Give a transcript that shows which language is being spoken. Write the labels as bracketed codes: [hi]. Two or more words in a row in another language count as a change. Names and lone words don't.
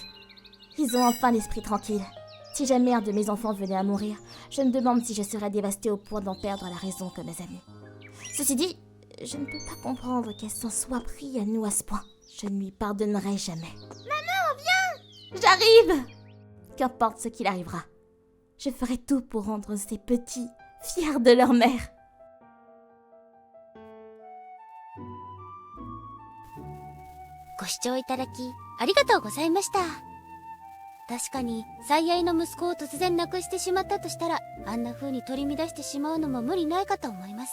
[fr] Ils ont enfin l'esprit tranquille. Si jamais un de mes enfants venait à mourir, je me demande si je serais dévastée au point d'en perdre la raison comme mes amis. Ceci dit, je ne peux pas comprendre qu'elle s'en soit pris à nous à ce point. Je ne lui pardonnerai jamais. Maman, viens! J'arrive! Qu'importe ce qu'il arrivera, je ferai tout pour rendre ces petits fiers de leur mère. [ja] ご視聴いただきありがとうございました。確かに最愛の息子を突然亡くしてしまったとしたら、あんな風に取り乱してしまうのも無理ないかと思います。